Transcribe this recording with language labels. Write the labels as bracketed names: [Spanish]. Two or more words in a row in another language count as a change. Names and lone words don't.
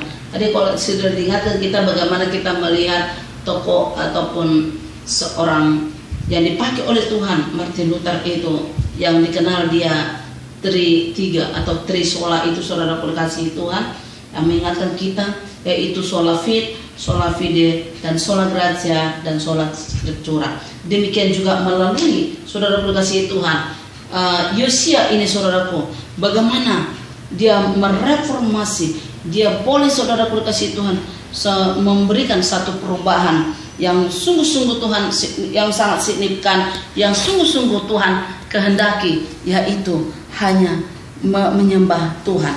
[Indonesian] Tadi kalau sudah diingatkan kita bagaimana kita melihat tokoh ataupun seorang yang dipakai oleh Tuhan, Martin Luther itu, yang dikenal dia tiga atau trisola itu, saudara berkasih Tuhan, yang mengingatkan kita, yaitu [Latin] sola fide, sola fide, [Indonesian] dan [Latin] sola gratia, [Indonesian] dan [Latin] sola scriptura. [Indonesian] Demikian juga melalui, saudara berkasih Tuhan, Yosia ini, saudaraku, bagaimana dia mereformasi, dia boleh, saudara berkasih Tuhan, memberikan satu perubahan yang sungguh-sungguh Tuhan, yang sangat signifikan, yang sungguh-sungguh Tuhan kehendaki, yaitu hanya menyembah Tuhan.